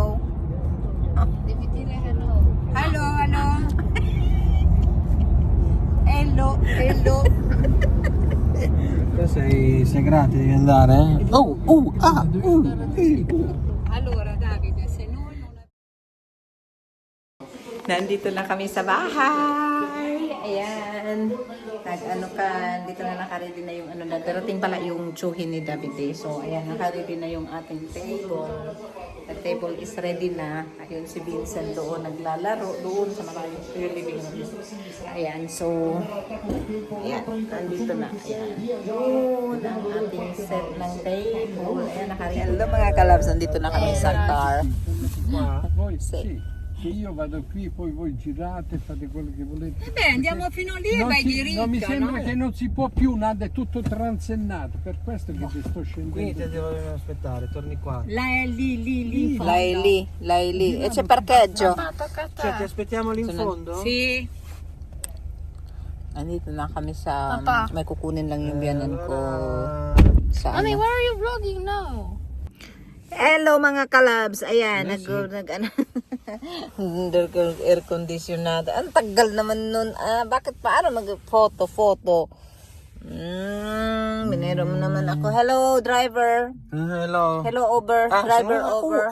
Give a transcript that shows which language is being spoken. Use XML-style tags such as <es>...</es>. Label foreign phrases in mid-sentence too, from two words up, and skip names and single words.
<it>Devi dire hello.</it> <en>Hello, hello. Hello, hello.</en> <it>Tu sei gratis, devi andare, eh? Allora, Davide, se noi non...</it> <tl>Nandito na kami sa bahay. Ayan. Nag-ano ka, dito na nakaready na yung ano na. Darating pala yung tsuhin ni Davide. So, ayan, nakaready na yung ating table.</tl> <en>The table is ready na.</en> <tl>Ayun, si Vincent doon naglalaro. Doon sa malayong yung living room. Ayan, so, ayan, nandito na. Ayan. Doon ang ating set ng table. Ayan, nakaready. Hello mga kalabs, nandito na kami sa car.</tl> <it>Qua, voi Sì. sì. Che io vado qui, poi voi girate, fate quello che volete. Andiamo fino lì e Non, vai si- diritto. non mi sembra no? che non si può più, nada, è tutto transennato, per questo che ti sto Quindi scendendo. te devo aspettare, torni qua. Là è lì. Laili. E c'è parcheggio. Cioè, ti aspettiamo lì in fondo? Sì.</it> <tl>Andito na kami sa... Papa. May kukunin lang yung biyanan ko sa Mommy, ano.</tl> <en>why are you vlogging now?</en> <tl>Hello mga kalabs. Ayan, nag air conditionado. Ang tagal naman nun. Bakit paano mag-photo? Minero mo naman ako.</tl> <en>Hello, driver. Hello. Hello, Uber. Driver, Uber.</en>